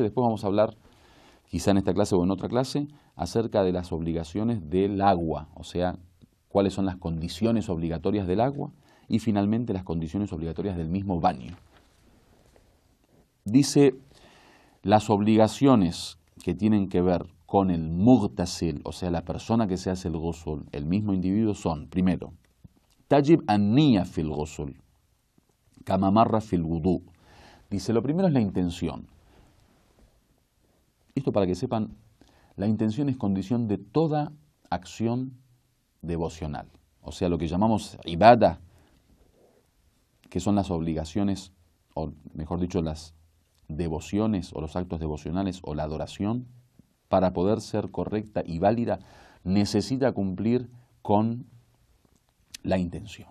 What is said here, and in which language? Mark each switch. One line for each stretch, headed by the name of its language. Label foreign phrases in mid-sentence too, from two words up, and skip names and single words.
Spanish: Después vamos a hablar, quizá en esta clase o en otra clase, acerca de las obligaciones del agua, o sea, cuáles son las condiciones obligatorias del agua y finalmente las condiciones obligatorias del mismo baño. Dice, las obligaciones que tienen que ver con el mughtasil, o sea, la persona que se hace el ghusl, el mismo individuo, son, primero,
Arabic: تجب النية في الغسل كما مر في الوضوء.
Spanish: Dice, lo primero es la intención. Esto para que sepan, la intención es condición de toda acción devocional. O sea, lo que llamamos ibadah, que son las obligaciones, o mejor dicho, las devociones o los actos devocionales o la adoración, para poder ser correcta y válida, necesita cumplir con la intención.